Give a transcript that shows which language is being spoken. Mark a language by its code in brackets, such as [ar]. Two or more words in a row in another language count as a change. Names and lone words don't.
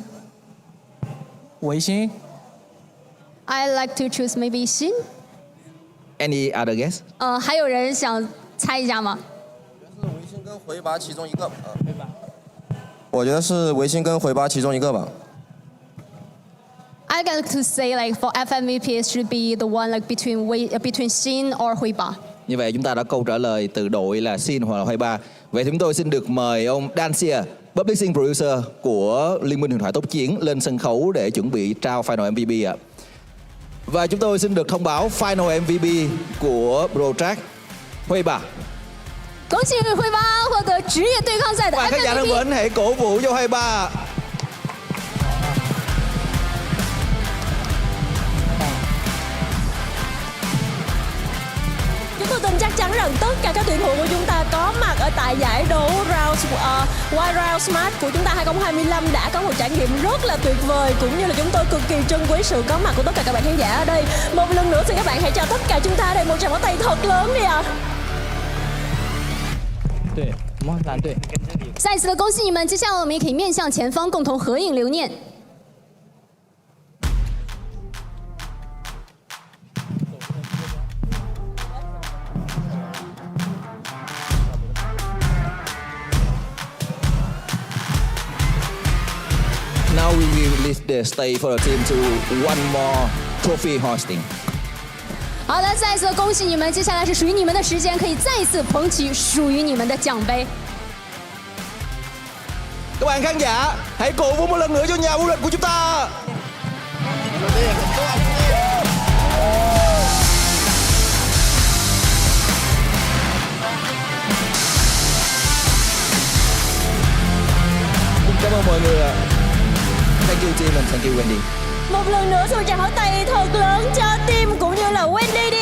[zh] 维新。 [en] I like to choose maybe Xin. Any other guess? [zh] 还有人想猜一下吗？是维新跟回拔其中一个。我觉得是维新跟回拔其中一个吧。 [en] I like to say like for FMVP it should be the one like between Xin or Hui Ba. [vi] Như vậy chúng ta đã câu trả lời từ đội là Xin hoặc là Hui Ba. Vậy thì chúng tôi xin được mời ông Dancia, [en] Publishing Producer [vi] của Liên minh huyền thoại tốc chiến lên sân khấu để chuẩn bị trao [en] Final MVP [vi] ạ. Và chúng tôi xin được thông báo [en] Final MVP [vi] của Project Hui Ba. [zh] 恭喜Hui Ba 获得职业对抗赛的 [vi] Và khán giả thân mến, hãy cổ vũ cho Hui Ba. Chúng tôi tin chắc chắn rằng tất cả các tuyển thủ của chúng ta có mặt ở tại giải đấu Wild Round Smart của chúng ta 2025 đã có một trải nghiệm rất là tuyệt vời, cũng như là chúng tôi cực kỳ trân quý sự có mặt của tất cả các bạn khán giả ở đây. Một lần nữa xin các bạn hãy cho tất cả chúng ta đây một tràng pháo tay thật lớn đi ạ. [zh] 对，我们蓝队。再一次的恭喜你们，接下来我们也可以面向前方共同合影留念。 [en] Now we will leave the stage for the team to one more trophy hoisting. [zh] 好的，再一次恭喜你们，接下来是属于你们的时间，可以再一次捧起属于你们的奖杯。 [vi] Các bạn khán giả, hãy cổ vũ một lần nữa cho nhà vô địch của chúng ta. Cảm ơn mọi người ạ. [en] Thank you team and thank you Wendy. [vi] Một lần nữa xin một tràng pháo tay thật lớn cho team cũng như là Wendy.